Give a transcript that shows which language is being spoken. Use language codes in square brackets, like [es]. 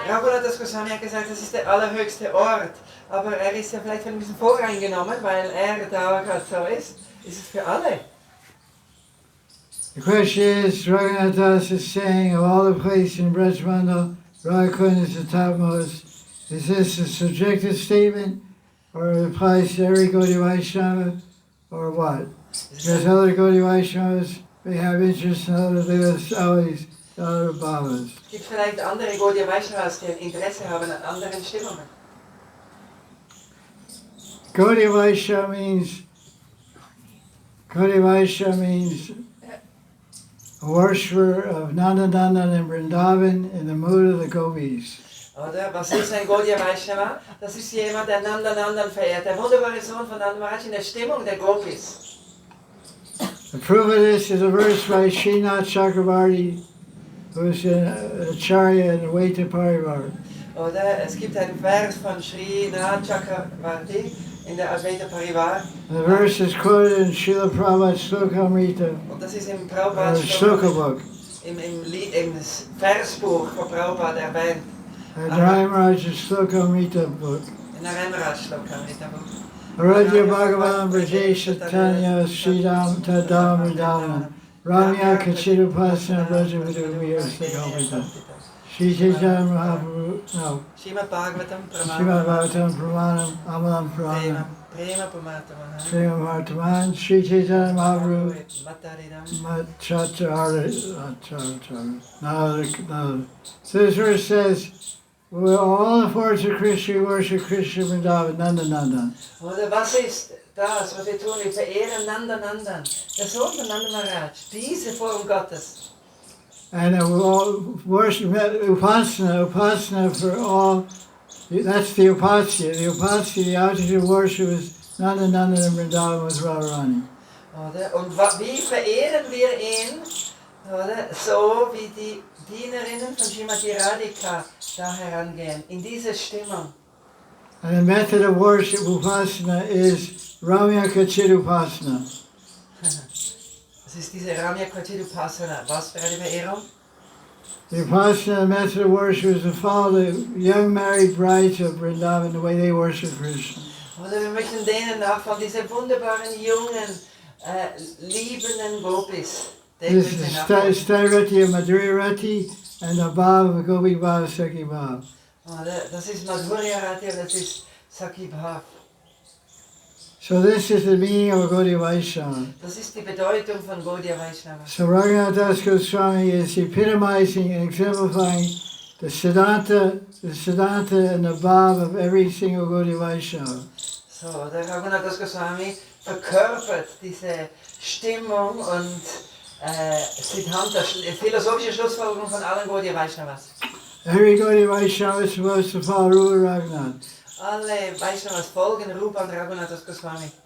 [de] Raghunath Das Goswami hat gesagt, das ist der allerhöchste Ort. Aber er ist ja vielleicht ein bisschen voreingenommen, weil er da gerade so ist. Ist es für alle? [en] The question is, Raghunath Das is saying of all the places in Brajmandal, Radha Kunda is the topmost. Is this a subjective statement, or it applies to every Gaudiya Vaisnava, or what? Because other Gaudiya Vaishnavas may have interest in other Devotees, other Bhavas. [de] Es gibt vielleicht andere Gaudiya Vaishnavas, die ein Interesse haben an anderen Stimmungen. [en] Gaudiya Vaishnava means a worshipper of Nandanandan and Vrindavan in the mood of the gopis. [de] Oder? Was ist ein Gaudiya Vaishnava? Das ist jemand, der Nandanandan verehrt. Der wunderbare Sohn von Nanda Maharaj in der Stimmung der Gopis. [en] The proof of this is a verse by Srinath Chakravarti, who's an Acharya in the way to Parivar. [de] Oder es gibt einen Vers von Sri Radha Chakravarti in der Advaita Parivar. [en] The verse is quoted in Srila Prabhupada's Slokamrita, [de] Und das ist im [en] or Prabhupada Sloka book. [de] im Versbuch von Prabhupada erwähnt. [en] The Maharaj's Slokamrita book. [de] In der Maharaj Slokamrita Buch. [sa] Aradhya Bhagavan Brajesha Tanya Sridam Tadam Vrindavan Ramya Kachidupasana Brajavidavir Sagamrita Shri Chaitanya Mahaprabhu, no, Srimad Bhagavatam Srimad Bhagavatam Pramanam Amalam Pramanam Prema Pamataman. Srimad Bhagavatam Shri Chaitanya Mahaprabhu Mataridam. [en] No. So this verse says, well, all the forms of Krishna, we worship Krishna Vrindavan, Nanda Nanda. [de] Oder was ist das, was wir tun? Wir verehren Nanda Nandan, der Sohn von Nanda Maharaj, diese Form Gottes. [en] And we all worship Upasana for all, that's the Upasya. The Upasya, the object of worship is Nanda Nanda and Vrindavan with Radharani. [de] Oder? Und wie verehren wir ihn? Oder? So wie die Dienerinnen von Srimati Radhika da herangehen, in diese Stimmung. [en] And the method of worship, Upasana, is Ramya Kachid Upasana. [de] Das ist diese Ramya Kachid Upasana. Was für eine Verehrung? [en] The Upasana, the method of worship, is to follow the young married brides of Vrindavan, the way they worship Krishna. [de] Oder wir möchten denen nachfolgen, diese wunderbaren, jungen, liebenden Gopis. [en] This is Stairati and Madhurya Rati and the Bhav of Gopi Bhav Sakhi Bhav. [de] Das ist Madhurya Rati und das ist Sakhi Bhav. [en] So this is the meaning of a Gaudiya Vaisnava. [de] Das ist die Bedeutung von Gaudiya Vaisnava. [en] So Raghunath Das Goswami is epitomizing and exemplifying the Siddhanta and the Bhav of every single Gaudiya Vaisnava. [de] So, der Raghunath Das Goswami verkörpert diese Stimmung und Siddhanta, philosophische Schlussfolgerung von allen Gaudiya Vaishnavas. [en] Every Gaudiya Vaishnava is supposed to follow Rupa Raghunath. [de] Alle Vaishnavas folgen Rupa und Raghunath Das Goswami.